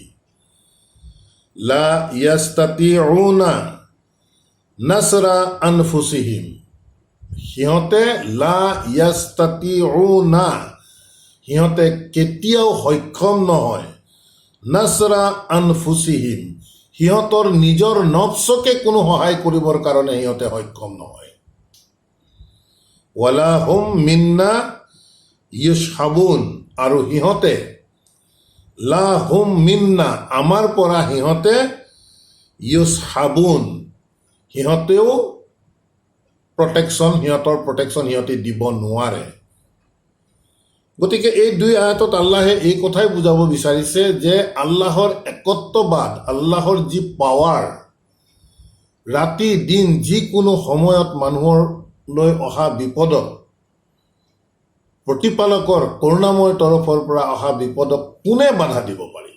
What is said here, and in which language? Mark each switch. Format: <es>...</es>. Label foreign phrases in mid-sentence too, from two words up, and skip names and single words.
<ar>لا يستطيعون نصر أنفسهم,</ar> <as>সিহঁতে</as> <ar>لا يستطيعون,</ar> <as>সিহঁতে কেতিয়াও সক্ষম নহয়,</as> <ar>نصر أنفسهم,</ar> <as>সিহঁতৰ নিজৰ নফচকে কোনো সহায় কৰিবৰ কাৰণে সিহঁতে সক্ষম নহয়।</as> <ar>ولا هم منا يصحبون,</ar> <as>আৰু সিহঁতে</as> <ar>لا هم منا,</ar> <as>আমাৰ পৰা সিহঁতে ইউছহাবুন, সিহঁতেও সিহঁতৰ প্ৰটেকশ্যন সিহঁতে দিব নোৱাৰে। গতিকে এই দুই আয়াতত আল্লাহে এই কথাই বুজাব বিচাৰিছে যে আল্লাহৰ একত্ববাদ, আল্লাহৰ যি পাৱাৰ, ৰাতি দিন যিকোনো সময়ত মানুহলৈ অহা বিপদত, প্ৰতিপালকৰ কৰুণাময় তৰফৰ পৰা অহা বিপদক কোনে বাধা দিব পাৰিব?</as>